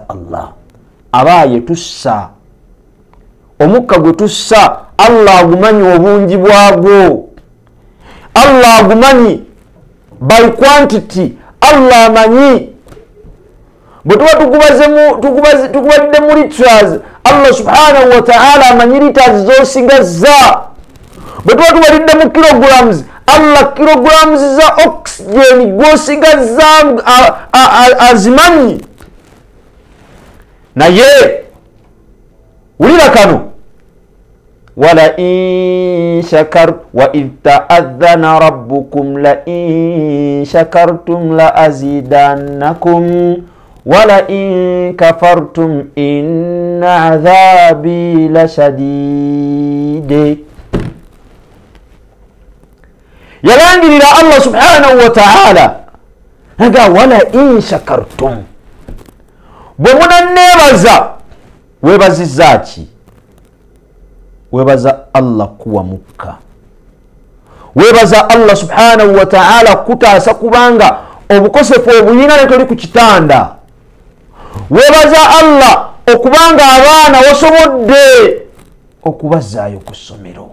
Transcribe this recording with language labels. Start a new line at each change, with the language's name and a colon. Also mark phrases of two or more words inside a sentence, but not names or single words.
Ganda: Allah abaye tussa omukka gwe tussa Allah agumanyi obungi bwagwo Allah agumanyi
English: by quantity
Ganda: Allah amanyi bwetuba tukubadde mu liters Allah
Arabic: سبحانه وتعالى
Ganda: amanyi liters zosigazza bwetuba tubalidde mu kilograms Allah kilograms za oxygen gwosigazza azimanyi naye ulira kano
Arabic: ولئن شكر وإذ تأذن ربكم لئن شكرتم لأزيدنكم ولئن كفرتم إن عذابي لشديد.
Ganda: Yalangirira Allah
Arabic: سبحانه وتعالى
Ganda: aga
Arabic: ولئن شكرتم
Ganda: bwe munannebaza webaziza ki? Webaza Allah kuwa mukka, webaza Allah
Arabic: سبحانه وتعالى
Ganda: kutaasa kubanga obukosefu obuyina ne toli ku kitanda, webaza Allah okubanga abaana wasobodde okubazaayo ku ssomero.